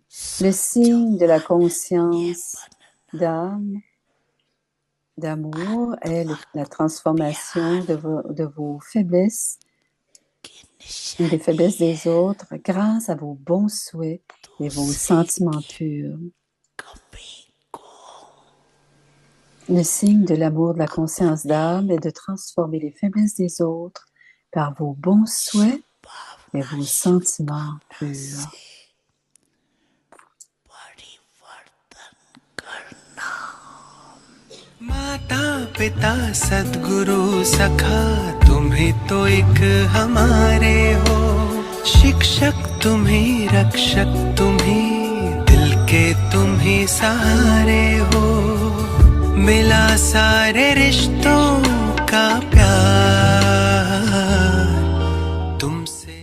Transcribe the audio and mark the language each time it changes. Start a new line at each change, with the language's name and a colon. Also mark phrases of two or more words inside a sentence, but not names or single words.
French: Le signe de la conscience d'âme, d'amour est la transformation de vos faiblesses et des faiblesses des autres grâce à vos bons souhaits et vos sentiments purs. Le signe de l'amour de la conscience d'âme est de transformer les faiblesses des autres par vos bons souhaits et vos sentiments purs.
Hindi: माता पिता सद्गुरु सखा तुम्ही तो एक हमारे हो शिक्षक तुम्ही रक्षक तुम्ही दिल के तुम्ही सहारे हो मिला सारे रिश्तों का प्यार तुमसे